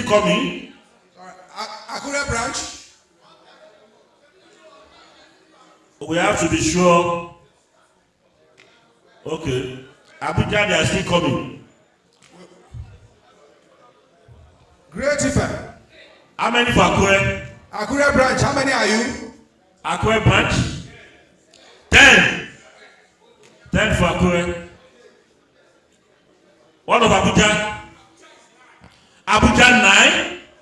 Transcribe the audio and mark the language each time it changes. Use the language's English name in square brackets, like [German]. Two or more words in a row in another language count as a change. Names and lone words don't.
[English] Akure branch. We have to be sure. Okay. Abuja, they are still coming. Great Ife. How many for Akure? Akure branch, how many are you? Akure branch? 10. 10 for Akure. One of Abuja? Abuja 9.